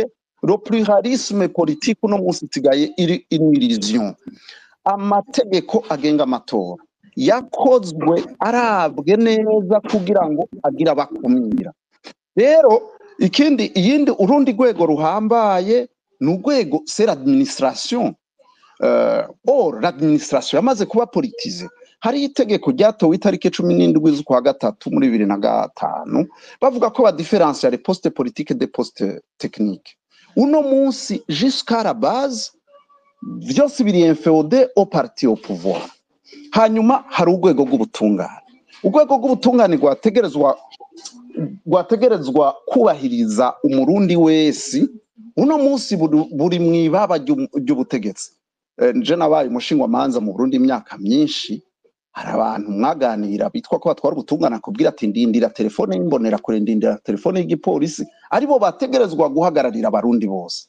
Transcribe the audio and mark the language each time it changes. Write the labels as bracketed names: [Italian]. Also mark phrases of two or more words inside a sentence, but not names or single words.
[French] Le pluralisme politique [Rundi] uno munsi sigaye iri illusion. Amategeko agenga amatora yakozwe arabwe neza kugira ngo agira bakumira. Rero iyindi urundi rwego ruhambaye n'urwego [French] c'est l'administration. Or l'administration [Rundi] yamaze kuba politize. Hari itegeko ryatowe itariki 17 z'ukwa gatatu muri 2005 bavuga ko ba différence ya [French] les postes politiques des postes techniques. [Rundi] Uno munsi [French] jusqu'à la base [Rundi] vyose biri [French] inféodé au parti au pouvoir. [Rundi] Hanyuma hari urwego rw'ubutungane. Urwego rw'ubutungane rwategerezwa kubahiriza umurundi wese. Uno munsi buri mwibaba ry'ubutegetsi. Nje nabaye umushingwamanza mu Burundi imyaka myinshi, hari abantu mwaganira bitwa ko batwara ubutungane akubwira ati ndindira telefone y'imbonera kure, ndindira telefone y'igipolisi, aribo bategerezwa guhagararira abarundi bose.